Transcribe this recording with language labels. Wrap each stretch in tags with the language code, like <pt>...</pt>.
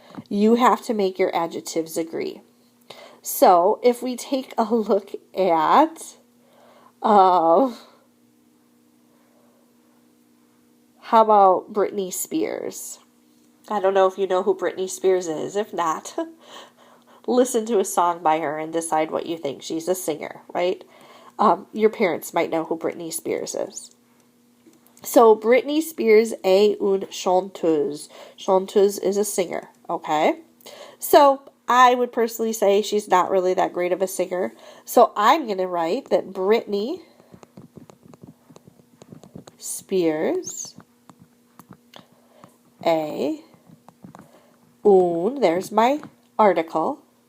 <en>You have to make your adjectives agree. So, if we take a look at how about Britney Spears? I don't know if you know who Britney Spears is. If not, listen to a song by her and decide what you think. She's a singer, right? Your parents might know who Britney Spears is. So,</en> <fr>Britney Spears est une chanteuse.</fr> <en>Chanteuse is a singer, okay? So, I would personally say she's not really that great of a singer. So, I'm going to write that</en> <fr>Britney Spears est une,</fr> <en>there's my article.</en>